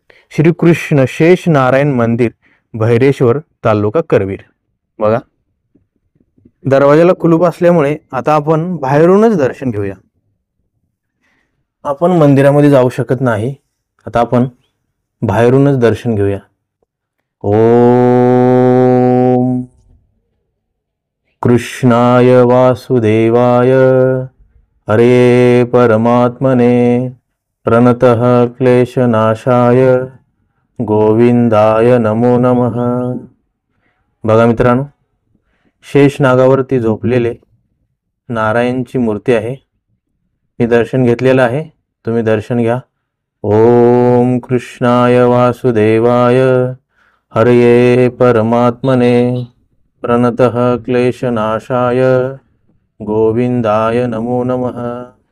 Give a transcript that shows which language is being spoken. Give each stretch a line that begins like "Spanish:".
Marathi: श्री कृष्ण शेष नारायण मंदिर, भैरेश्वर, तालुका करवीर. बघा, दरवाजाला कुलूप असल्यामुळे आता आपण बाहेरूनच दर्शन घेऊया. आपण मंदिरामध्ये जाऊ शकत नाही. आता आपण बाहेरूनच दर्शन घेऊया.
Sanskrit: ओम कृष्णाय वासुदेवाय हरे परमात्मने प्रणतः क्लेशनाशाय गोविंदाय नमो नमः.
Marathi: बघा मित्रांनो, शेष नागावरती झोपलेले नारायणची मूर्ती आहे. मी दर्शन घेतलेलं आहे, तुम्ही दर्शन घ्या.
Sanskrit: ओम कृष्णाय वासुदेवाय हरये परमात्मने प्रणतः क्लेशनाशाय गोविंदाय नमो नमः.